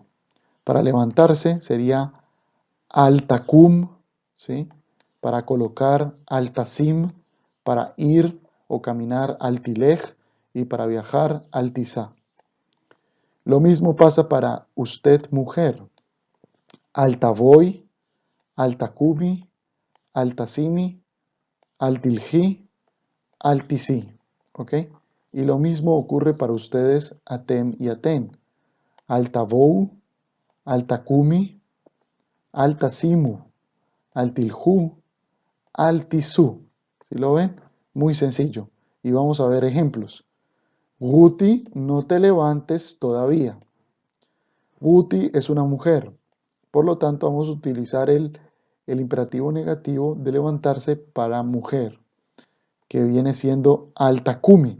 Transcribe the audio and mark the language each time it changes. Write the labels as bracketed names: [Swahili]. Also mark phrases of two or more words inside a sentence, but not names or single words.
[Spanish] Para levantarse sería [Hebrew] אל תקום, [Spanish] ¿sí? Para colocar [Hebrew] אל תשים, [Spanish] para ir o caminar [Hebrew] אל תלך [Spanish] y para viajar [Hebrew] אל תסע. [Spanish] Lo mismo pasa para usted mujer. [Hebrew] אל תבואי, אל תקומי, אל תשימי, אל תלכי, אל תסעי. [Spanish] ¿Ok? Y lo mismo ocurre para ustedes atem y aten. [Hebrew] אל תבואו, אל תקומו, אל תשימו, אל תלכו, אל תסעו. [Spanish] ¿Sí lo ven? Muy sencillo. Y vamos a ver ejemplos. Guti, no te levantes todavía. Guti es una mujer. Por lo tanto, vamos a utilizar el imperativo negativo de levantarse para mujer, que viene siendo [Hebrew] אל תקומי.